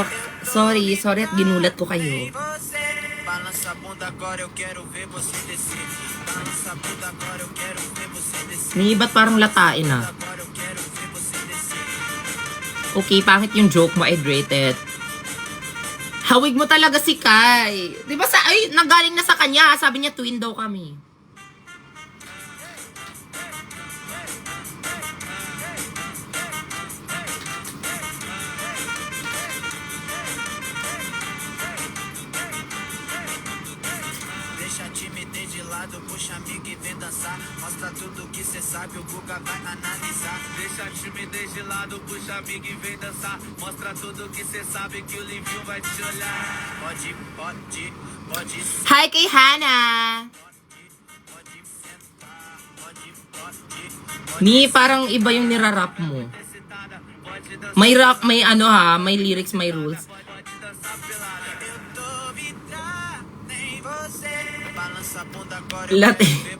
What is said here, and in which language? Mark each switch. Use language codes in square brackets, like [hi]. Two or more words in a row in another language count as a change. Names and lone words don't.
[tl] Sorry at ginulat ko kayo. May iba't parang latain ah. Okay, pangit yung joke mo, hydrated. Hawig mo talaga si Kai. Di ba nanggaling na sa kanya. Sabi niya twin daw kami. [pt] Puxa amiga e vem dançar. Mostra tudo que cê sabe, o Guga vai analisar. Deixa a timidez de lado, puxa amiga e vem dançar. Mostra tudo que cê sabe, que o Livinho vai te olhar. Pode. [tl] Hi kay Hannah. Ni parang iba yung nirarap mo. May rap, may ano ha, may lyrics, may rules. Latte.